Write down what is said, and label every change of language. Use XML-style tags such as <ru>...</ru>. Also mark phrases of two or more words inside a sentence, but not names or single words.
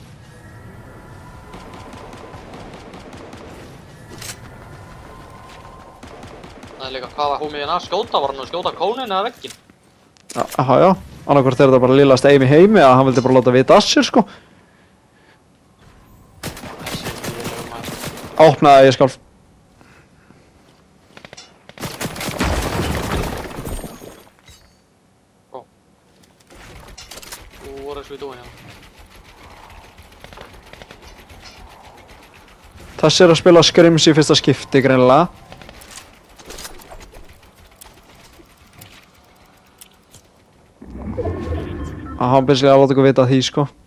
<is>Það er líka hvað var hún að skjóta, var hann að skjóta kónin eða vegginn? Aha, já. Annarkvort er þetta bara lillast aim í heimi að hann vildi bara láta vita að sér sko. Opnaði, ég skal... Bro.</is> <en>What is we doing here?</en> <is>Þessi er að spila Scrims í fyrsta skipti greinilega. Hann byrjaði að láta okkur vita því sko.</is>